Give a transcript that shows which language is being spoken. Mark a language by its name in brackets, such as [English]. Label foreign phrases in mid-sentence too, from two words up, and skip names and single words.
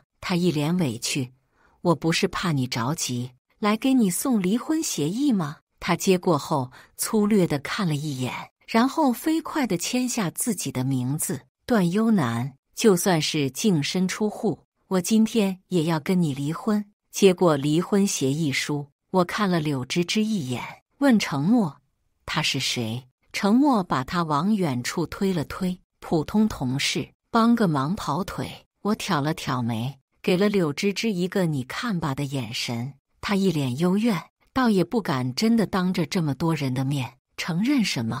[Chinese] 他一臉委屈：我不是怕你着急，來給你送離婚協議嗎？他接過後粗略地看了一眼，然後飛快地簽下自己的名字。段優男，就算是淨身出戶，我今天也要跟你離婚。接過離婚協議書，我看了柳芝芝一眼，問程默：他是誰？程默把他往遠處推了推：普通同事，幫個忙跑腿。我挑了挑眉，給了柳芝芝一個你看吧的眼神。她一臉幽怨，倒也不敢真的當着這麼多人的面承認什麼。